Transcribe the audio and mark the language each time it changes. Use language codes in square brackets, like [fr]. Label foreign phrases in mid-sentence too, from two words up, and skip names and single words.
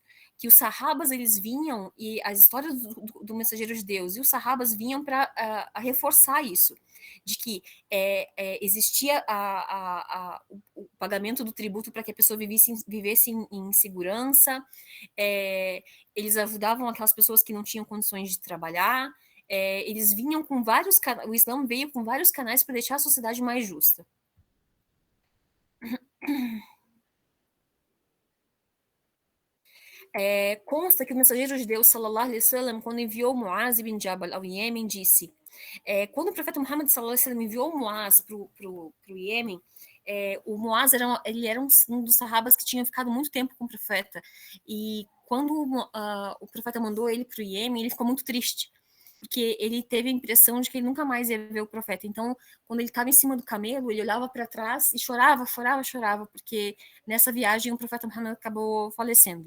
[pt] Que os sarrabas, eles vinham, e as histórias do mensageiro de Deus e os sarrabas vinham para reforçar isso, de que existia o pagamento do tributo para que a pessoa vivesse em segurança, eles ajudavam aquelas pessoas que não tinham condições de trabalhar, eles vinham com vários o Islã veio com vários canais para deixar a sociedade mais justa. Consta que o mensageiro de Deus, [ar] صلى الله عليه وسلم, [pt] quando enviou Muaz ibn Jabal ao Iêmen, disse: quando o profeta Muhammad [ar] صلى الله عليه وسلم [pt] enviou Muaz para o Iêmen, o Muaz ele era um dos sahabas que tinha ficado muito tempo com o profeta, e quando o profeta mandou ele para o Iêmen, ele ficou muito triste, porque ele teve a impressão de que ele nunca mais ia ver o profeta. Então, quando ele estava em cima do camelo, ele olhava para trás e chorava, chorava, chorava, porque nessa viagem o profeta Muhammad acabou falecendo.